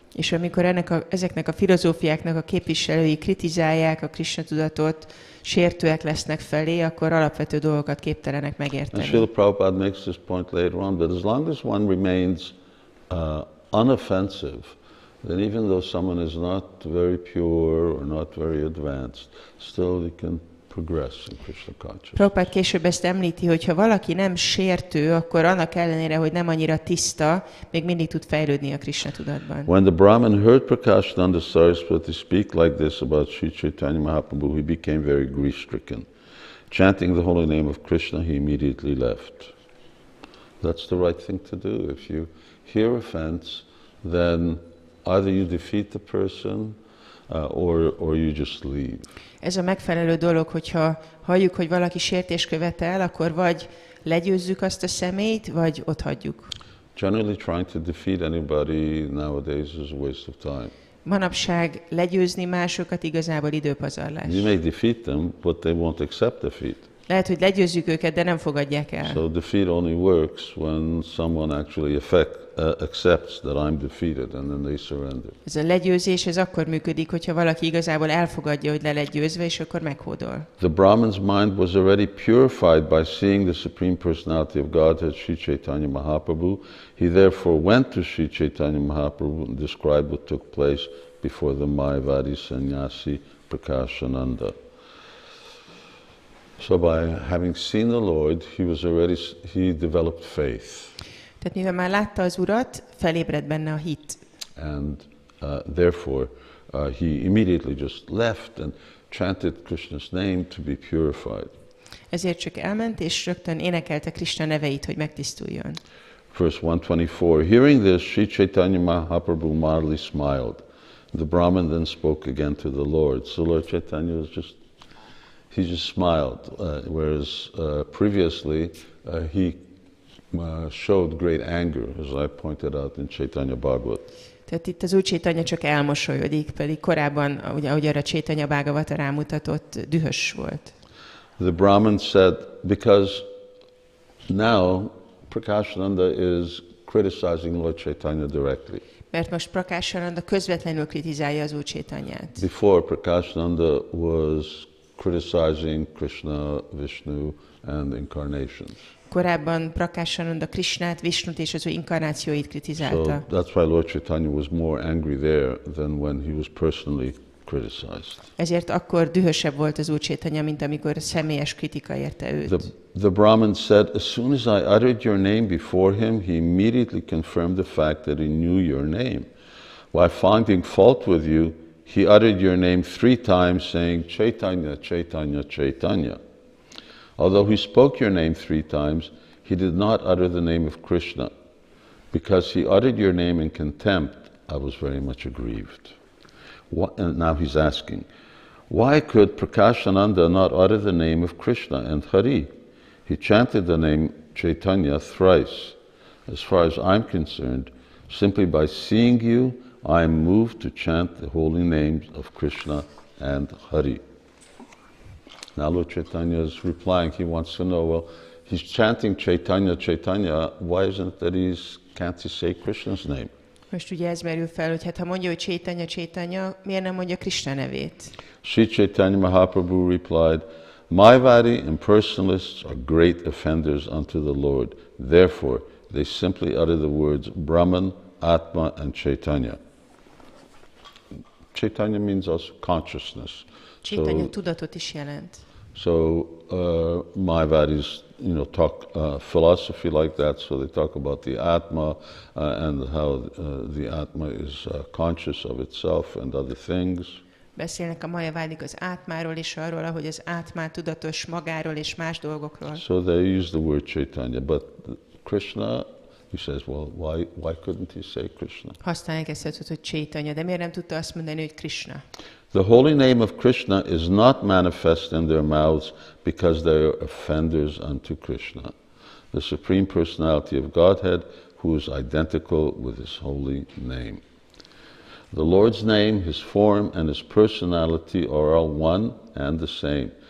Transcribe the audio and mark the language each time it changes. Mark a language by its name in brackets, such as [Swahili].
[Hungarian] És amikor ezeknek a filozófiáknak a képviselői kritizálják a Krishna tudatot, sértőek lesznek felé, akkor alapvető dolgokat képtelenek megérteni. [English] And Srila Prabhupada makes this point later on, that as long as one remains unoffensive, then even though someone is not very pure or not very advanced, still he can progress in Krishna consciousness. [Hungarian] Prabhupád később ezt említi, hogy ha valaki nem sértő, akkor annak ellenére, hogy nem annyira tiszta, még mindig tud fejlődni a Krishna tudatban. [English] When the Brahmin heard Prakashananda Saraswati speak like this about Sri Chaitanya Mahaprabhu, he became very grief-stricken. Chanting the holy name of Krishna, he immediately left. That's the right thing to do. If you hear offense, then either you defeat the person, or you just leave. [Hungarian] Ez a megfelelő dolog, hogyha halljuk, hogy valaki sértést követel, akkor vagy legyőzzük azt a személyt, vagy otthagyjuk. [English] Generally trying to defeat anybody nowadays is a waste of time. [Hungarian] Manapság legyőzni másokat igazából időpazarlás. [English] You may defeat them, but they won't accept defeat. [Hungarian] Lehet, hogy legyőzzük őket, de nem fogadják el. [English] So defeat only works when someone actually accepts that I'm defeated and then they surrender. [Hungarian] Ez a legyőzés, ez akkor működik, hogyha valaki igazából elfogadja, hogy le lett győzve, és akkor meghódol. [English] The Brahman's mind was already purified by seeing the Supreme Personality of Godhead, Sri Chaitanya Mahaprabhu. He therefore went to Sri Chaitanya Mahaprabhu and described what took place before the Mayavadi sannyasi Prakashananda. So by having seen the Lord, he developed faith. [Hungarian] Tehát mivel már látta az Urat, felébredt benne a hit. [English] And therefore he immediately just left and chanted Krishna's name to be purified. [Hungarian] Ezért csak elment, és rögtön énekelte Krishna neveit, hogy megtisztuljon. [English] Verse 124, hearing this, Sri Chaitanya Mahaprabhu mildly smiled. The Brahman then spoke again to the Lord. So Lord Chaitanya he just smiled, whereas previously he showed great anger, as I pointed out in Caitanya Bhagavat. [Hungarian] Tehát itt az Úr Chaitanya csak elmosolyodik, pedig korábban, ugye, ahogy arra Chaitanya Bhagavata rámutatott, dühös volt. [English] The Brahmin said, because now Prakashananda is criticizing Lord Chaitanya directly. [Hungarian] Mert most Prakashananda közvetlenül kritizálja az Úr Chaitanyát. [English] Before, Prakashananda was criticizing Krishna, Vishnu and incarnations. [Hungarian] Korábban Prakashananda Krishnát, Vishnut és az ő inkarnációit [English] So [Hungarian] kritizálta. [English] that's why Lord Chaitanya was more angry there than when he was personally criticized. [Hungarian] Ezért akkor dühösebb volt az Úr Chaitanya, mint amikor személyes kritika érte őt. [English] The Brahmin said, as soon as I uttered your name before him, he immediately confirmed the fact that he knew your name. While finding fault with you, he uttered your name 3 times, saying, Chaitanya, Chaitanya, Chaitanya. Although he spoke your name 3 times, he did not utter the name of Krishna. Because he uttered your name in contempt, I was very much aggrieved. And now he's asking, why could Prakashananda not utter the name of Krishna and Hari? He chanted the name Chaitanya thrice. As far as I'm concerned, simply by seeing you, I am moved to chant the holy names of Krishna and Hari. Now Lord Chaitanya is replying, he wants to know, well, he's chanting Chaitanya, Chaitanya, why isn't it that can't he say Krishna's name? [Hungarian] Most ugye ez merül fel, hogy hát ha mondja, hogy Chaitanya, Chaitanya, miért nem mondja Krishna nevét? [English] Sri Chaitanya Mahaprabhu replied, Mayavadi impersonalists are great offenders unto the Lord. Therefore, they simply utter the words Brahman, Atma, and Chaitanya. Chaitanya means also consciousness. [Hungarian] Chaitanya tudatot is jelent. [English] So Mayavadis, talk philosophy like that. So they talk about the Atma and how the Atma is conscious of itself and other things. [Hungarian] Beszélnek a majavádik az átmáról és arról, ahogy az átmá tudatos magáról és más dolgokról. [English] So they use the word Chaitanya, but Krishna, he says, well, why couldn't he say Krishna? [Hungarian] Használják ezt a szót, hogy Chaitanya, de miért nem tudta azt mondani, hogy Krishna? [English] The holy name of Krishna is not manifest in their mouths because they are offenders unto Krishna, the Supreme Personality of Godhead, who is identical with his holy name. The Lord's name, his form, and his personality are all one and the same.